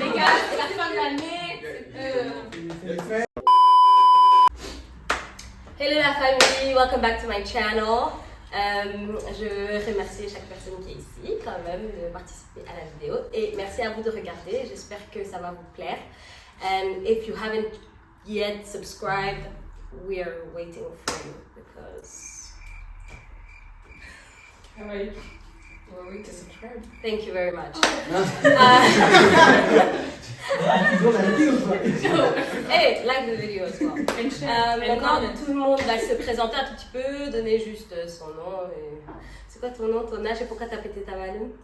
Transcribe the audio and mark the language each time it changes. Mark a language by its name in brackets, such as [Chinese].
[French] Les gars, c'est la fin de l'année. Hello la famille, [English] welcome back to my channel. [French] Je veux remercier chaque personne qui est ici quand même de participer à la vidéo et merci à vous de regarder, j'espère que ça va vous plaire. [English] And if you haven't yet subscribed, we are waiting for you because we're waiting to subscribe. Thank you very much. Hey, like the video as well. [French] Maintenant, tout le monde va se présenter un tout petit peu, donner juste son nom. Et... C'est quoi ton nom, ton âge et pourquoi t'as pété ta ballon?